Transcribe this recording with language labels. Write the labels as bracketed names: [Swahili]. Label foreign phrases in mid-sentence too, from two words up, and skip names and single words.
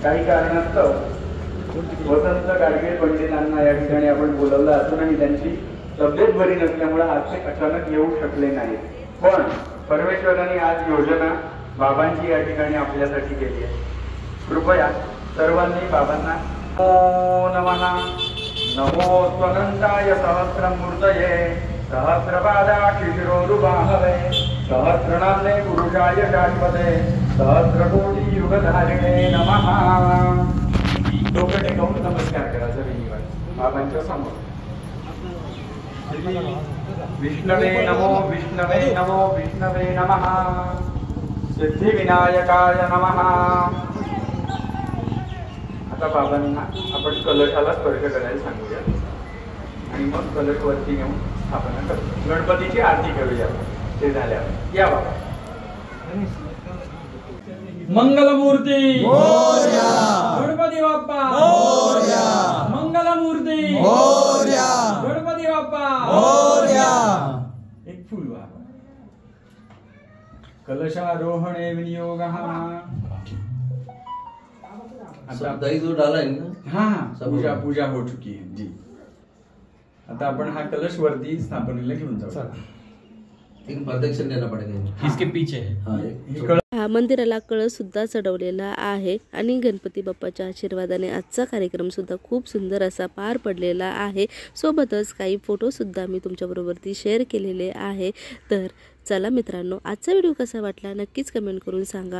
[Marathi] काही कारणास्तव वसंत गाडगे पंडितांना या ठिकाणी आपण बोलवलं असूनही त्यांची तब्येत बरी नसल्यामुळे आज ते अचानक येऊ शकले नाही. पण परमेश्वराने आज योजना बाबांची या ठिकाणी आपल्यासाठी केली आहे. कृपया सर्वांनी बाबांना [Sanskrit] नमो नमः, नमो स्वनंताय सहस्रमूर्तये, सहस्रपादाक्षि शिरोरुबाहवे, सहस्रनाम्ने पुरुषाय शाश्वते, सहस्रकोटी युगधारिणे नमः. [Marathi] डोकं टेकवून नमस्कार करायचा विनिवार बाबांच्या समोर. [Sanskrit] विष्णवे नमो, विष्णवे नमो, विष्णवे नमः. सिद्धिविनायकाय नमः. [Marathi] आता बाबांना आपण कलशाला स्पर्श करायला सांगूया आणि मग कलश वरती नेऊन स्थापना करू. गणपतीची आरती करूया. ते झाल्यावर या बाबा. मंगलमूर्ती गणपती बाप्पा, मंगलमूर्ती गणपती बाप्पा. एक फूल बाबा. [Sanskrit] कलशारोहणे विनियोगः. [Hindi] दही जो डाला है ना, हाँ पूजा हो चुकी है जी. [Marathi] आता आपण हा कलश वरती स्थापनेला घेऊन जाऊ. [Hindi] एक प्रदक्षिण देना पड़ेगा. इसके पीछे [Marathi] हा मंदिराला कळस सुद्धा चढवलेला आहे. आणि गणपती बाप्पाच्या आशीर्वादाने आजचा कार्यक्रम सुद्धा खूप सुंदर असा पार पडलेला आहे. सोबतच काही फोटो सुद्धा मी तुमच्याबरोबरती शेअर केलेले आहे. तर चला मित्रांनो, आजचा व्हिडिओ कसा वाटला नक्कीच कमेंट करून सांगा.